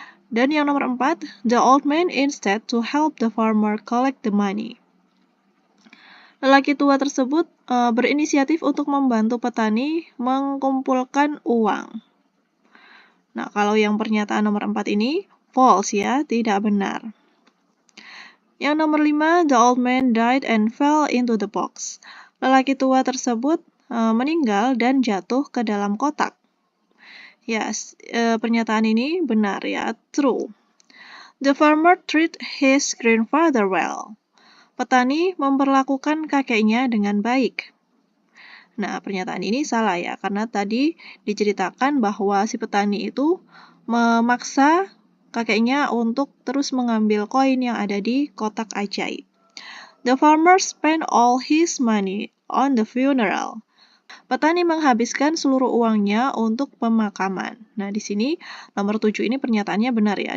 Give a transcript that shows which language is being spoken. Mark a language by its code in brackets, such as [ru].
[id] Dan yang nomor 4, [en] the old man instead to help the farmer collect the money. [id] Lelaki tua tersebut berinisiatif untuk membantu petani mengumpulkan uang. Nah, kalau yang pernyataan nomor 4 ini false ya, tidak benar. Yang nomor 5, [en] the old man died and fell into the box. [id] Lelaki tua tersebut meninggal dan jatuh ke dalam kotak. Yes, pernyataan ini benar ya, true. [en] The farmer treated his grandfather well. [id] Petani memperlakukan kakeknya dengan baik. Nah, pernyataan ini salah ya, karena tadi diceritakan bahwa si petani itu memaksa kakeknya untuk terus mengambil koin yang ada di kotak ajaib. [en] The farmer spent all his money on the funeral. [id] Petani menghabiskan seluruh uangnya untuk pemakaman. Nah, di sini nomor 7 ini pernyataannya benar ya.